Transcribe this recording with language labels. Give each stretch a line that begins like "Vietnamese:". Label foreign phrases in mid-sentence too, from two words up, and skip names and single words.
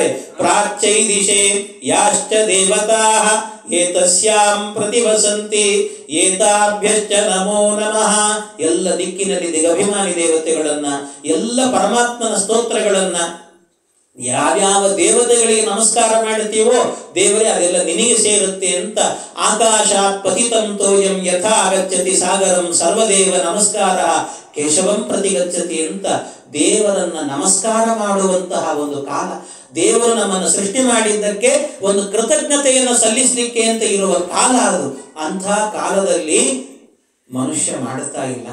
Sanskrit: ಪ್ರಾಚ್ಯೈ ದಿಶೆ ಯಾಶ್ಚ ದೇವತಾ ಏತಸ್ಯಾಂ ಪ್ರತಿವಸಂತಿ ಏತಾಭ್ಯಶ್ಚ ನಮೋ ನಮಃ.
Kannada: ಎಲ್ಲ ದಿಕ್ಕಿನಲ್ಲಿ ದಿಗಭಿಮಾನಿ ದೇವತೆಗಳನ್ನ, ಎಲ್ಲ ಪರಮಾತ್ಮನ ಸ್ತೋತ್ರಗಳನ್ನ, ಯಾವ್ಯಾವ ದೇವತೆಗಳಿಗೆ ನಮಸ್ಕಾರ ಮಾಡುತ್ತೀವೋ ದೇವರೇ ಅದೆಲ್ಲ ನಿನಗೆ ಸೇರುತ್ತೆ ಅಂತ.
Sanskrit: ಆಕಾಶಾತ್ ಪತಿತಂ ತೋಯಂ ಯಥಾ ಗಚ್ಚತಿ ಸಾಗರಂ ಸರ್ವದೇವ ನಮಸ್ಕಾರ ಕೇಶವಂ ಪ್ರತಿ ಗಚ್ಚತಿ
Kannada: ಅಂತ ದೇವರನ್ನ ನಮಸ್ಕಾರ ಮಾಡುವಂತಹ ಒಂದು ಕಾಲ. ದೇವರು ನಮ್ಮನ್ನು ಸೃಷ್ಟಿ ಮಾಡಿದ್ದಕ್ಕೆ ಒಂದು ಕೃತಜ್ಞತೆಯನ್ನು ಸಲ್ಲಿಸಲಿಕ್ಕೆ ಅಂತ ಇರುವ ಕಾಲ ಅದು. ಅಂಥ ಕಾಲದಲ್ಲಿ ಮನುಷ್ಯ ಮಾಡುತ್ತಾ ಇಲ್ಲ.